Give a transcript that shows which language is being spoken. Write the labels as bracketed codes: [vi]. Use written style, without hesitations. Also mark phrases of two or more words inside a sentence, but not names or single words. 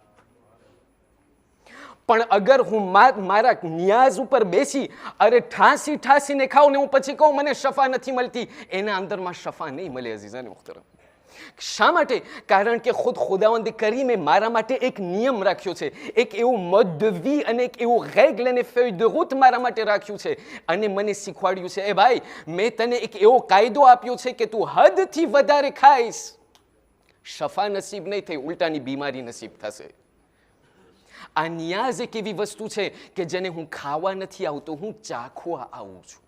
[gu] પણ અગર હું મારા નિયાઝ ઉપર બેસી અરે ઠાંસીને ખાઉં ને હું પછી કહું મને શફા નથી મળતી, એના અંદરમાં શફા નહીં મળે અઝીઝાને મુહતરમ. શા માટે? કારણ કે ખુદ ખુદાવંદ કરીમે મારા માટે એક નિયમ રાખ્યો છે, એક એવું [fr] mode de vie [gu] અને એક એવું રેગ્લ અને [fr] feuille de route [gu] મારા માટે રાખ્યું છે, અને મને શીખવાડ્યું છે એ ભાઈ મેં તને એક એવો કાયદો આપ્યો છે કે તું હદથી વધારે ખાઈશ, શફા નસીબ નહીં થઈ, ઉલટાની બીમારી નસીબ થશે. આ નિયાઝ એક એવી વસ્તુ છે કે જેને હું ખાવા નથી આવતો, હું ચાખવા આવું છું.